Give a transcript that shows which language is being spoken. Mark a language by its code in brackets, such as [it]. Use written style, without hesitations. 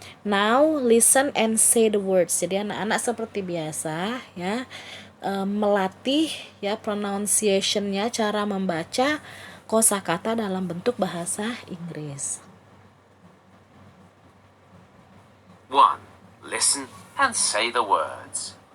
[en] Now listen and say the words. [id] Jadi anak-anak seperti biasa ya, melatih ya pronunciation-nya, cara membaca kosakata dalam bentuk bahasa Inggris. 1. [en] Listen and say the words.